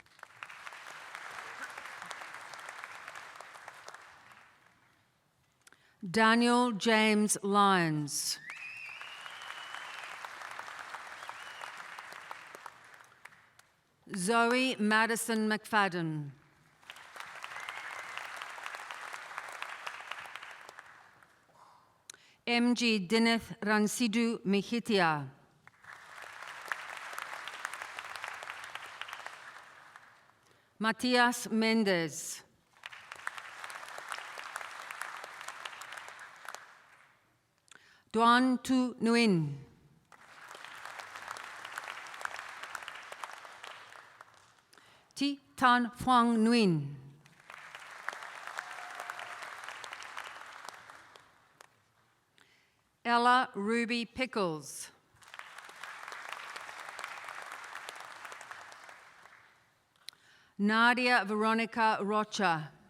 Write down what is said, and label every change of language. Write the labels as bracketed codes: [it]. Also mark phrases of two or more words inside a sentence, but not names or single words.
[en] Daniel James Lyons. Zoe Madison McFadden. MG Dineth Ransidu Mihitia. Matias Mendez. Duan Tu Nguyen. Thi Tan Phuong Nguyen. Ella Ruby Pickles. Nadia Veronica Rocha.